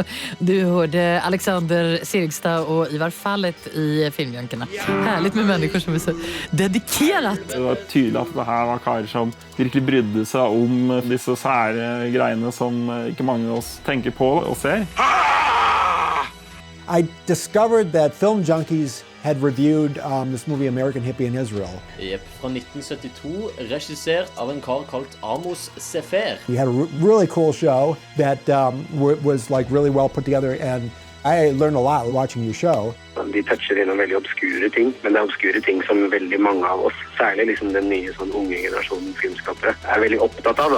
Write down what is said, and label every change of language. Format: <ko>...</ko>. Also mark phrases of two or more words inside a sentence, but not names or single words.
<no>Du hørte Alexander Sirgstad og Ivar Fallet i Filmjankarna.</no> <sv>Härligt med människor som är så dedikerat.</sv> <no>Det var tydelig at det her var karer som virkelig brydde seg om disse sære greiene som ikke mange av oss tenker på og ser.</no> <en>I discovered that Film Junkies had reviewed this movie American Hippie in Israel.</en> <no>Jepp, fra 1972, regissert av en kar kalt Amos Sefer.</no> <en>We had a really cool show that was like really well put together, and I learned a lot watching your show.</en> <no>De toucher innom veldig obskure ting, men det er obskure ting som veldig mange av oss, særlig liksom den nye sånn unge generasjonen filmskapere, er veldig opptatt av. Da.</no>